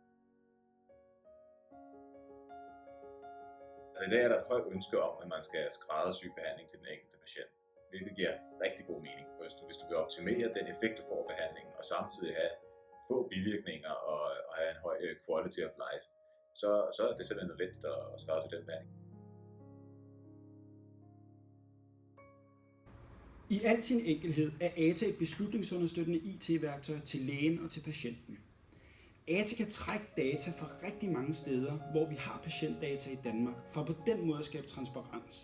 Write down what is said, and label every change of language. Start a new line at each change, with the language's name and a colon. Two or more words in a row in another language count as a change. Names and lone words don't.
Danish: Altså i dag er der et højt ønske om, at man skal skræddersy behandling til den enkelte patient, hvilket giver rigtig god mening. Hvis du vil optimere den effekt, du får af behandlingen, og samtidig have få bivirkninger og have en høj
English: quality of life,
Danish: så er det simpelthen nødvendigt at skræddersy den behandling. I al sin enkelhed er ATA et beslutningsunderstøttende IT-værktøj til lægen og til patienten. ATA kan trække data fra rigtig mange steder, hvor vi har patientdata i Danmark, for på den måde at skabe transparens.